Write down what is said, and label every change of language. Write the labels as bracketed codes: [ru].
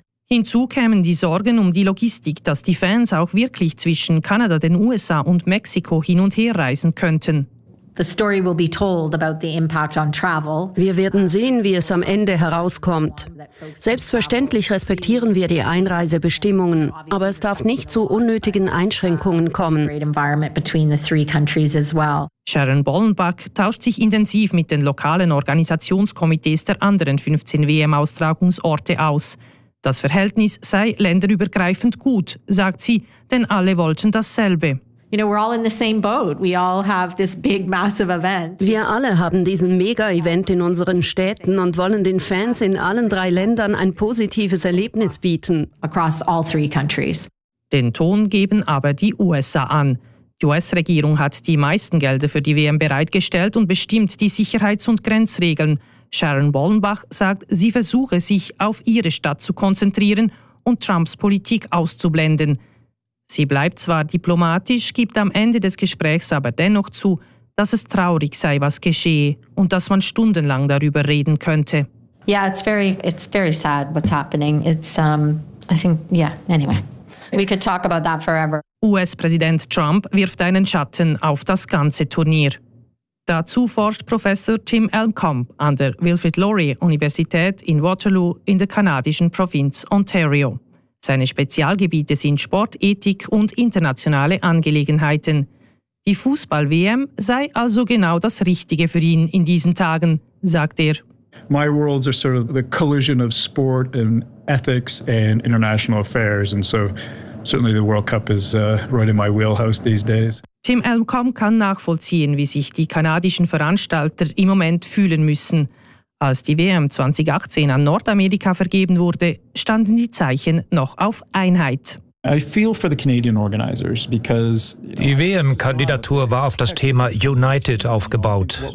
[de] Hinzu kämen die Sorgen um die Logistik, dass die Fans auch wirklich zwischen Kanada, den USA und Mexiko hin und her reisen könnten. [en] The story will be told about the impact on travel. [de] Wir werden sehen, wie es am Ende herauskommt. Selbstverständlich respektieren wir die Einreisebestimmungen, aber es darf nicht zu unnötigen Einschränkungen kommen. Sharon Bollenbach tauscht sich intensiv mit den lokalen Organisationskomitees der anderen 15 WM-Austragungsorte aus. Das Verhältnis sei länderübergreifend gut, sagt sie, denn alle wollten dasselbe. [en] You know, we're all in the same boat. We all have this big, massive event. [de] Wir alle haben diesen Mega-Event in unseren Städten und wollen den Fans in allen drei Ländern ein positives Erlebnis bieten. [en] Across all three countries. [de] Den Ton geben aber die USA an. Die US-Regierung hat die meisten Gelder für die WM bereitgestellt und bestimmt die Sicherheits- und Grenzregeln. Sharon Bollenbach sagt, sie versuche, sich auf ihre Stadt zu konzentrieren und Trumps Politik auszublenden. Sie bleibt zwar diplomatisch, gibt am Ende des Gesprächs aber dennoch zu, dass es traurig sei, was geschehe und dass man stundenlang darüber reden könnte. [en] Yeah, it's very sad what's happening. Anyway. We could talk about that forever. [de] US-Präsident Trump wirft einen Schatten auf das ganze Turnier. Dazu forscht Professor Tim Elmkamp an der Wilfrid Laurier Universität in Waterloo in der kanadischen Provinz Ontario. Seine Spezialgebiete sind Sportethik und internationale Angelegenheiten. Die Fußball-WM sei also genau das Richtige für ihn in diesen Tagen, sagt er. [en] My worlds are sort of the collision of sport and ethics and international affairs, and so certainly the World Cup is right in my wheelhouse these days. [de] Tim Elmkamp kann nachvollziehen, wie sich die kanadischen Veranstalter im Moment fühlen müssen. Als die WM 2018 an Nordamerika vergeben wurde, standen die Zeichen noch auf Einheit. Die WM-Kandidatur war auf das Thema United aufgebaut.